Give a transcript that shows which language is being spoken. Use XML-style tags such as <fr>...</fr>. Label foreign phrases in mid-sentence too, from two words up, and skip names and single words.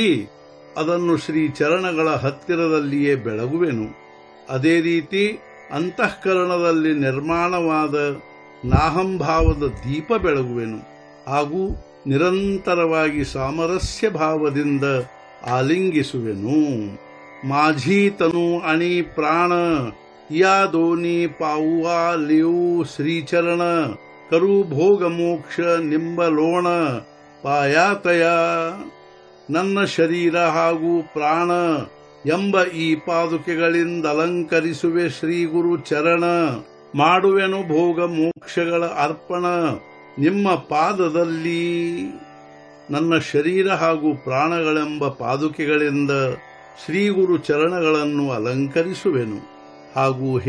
<kn>ಅದನ್ನು ಶ್ರೀ ಚರಣಗಳ ಹತ್ತಿರದಲ್ಲಿಯೇ ಬೆಳಗುವೆನು ಅದೇ ರೀತಿ ಅಂತಃಕರಣದಲ್ಲಿ ನಿರ್ಮಾಣವಾದ ನಾಹಂಭಾವದ ದೀಪ ಬೆಳಗುವೆನು ಹಾಗೂ ನಿರಂತರವಾಗಿ ಸಾಮರಸ್ಯ ಭಾವದಿಂದ ಆಲಿಂಗಿಸುವೆನು</kn> <mr>माझी तनु आणि प्राण या दोन्ही पाऊआ लिऊ श्रीचरण करू भोग मोक्ष निंबलोण</mr> <kn>ಪಾಯಾತಯ ನನ್ನ ಶರೀರ ಹಾಗೂ ಪ್ರಾಣ ಎಂಬ ಈ ಪಾದುಕೆಗಳಿಂದ ಅಲಂಕರಿಸುವೆ ಶ್ರೀ ಗುರು ಚರಣ ಮಾಡುವೆನು ಭೋಗ ಮೋಕ್ಷಗಳ ಅರ್ಪಣ ನಿಮ್ಮ ಪಾದದಲ್ಲಿ ನನ್ನ ಶರೀರ ಹಾಗೂ ಪ್ರಾಣಗಳೆಂಬ ಪಾದುಕೆಗಳಿಂದ ಶ್ರೀ ಗುರು ಚರಣಗಳನ್ನು ಅಲಂಕರಿಸುವೆನು ಹಾಗೂ ಹೇ</kn>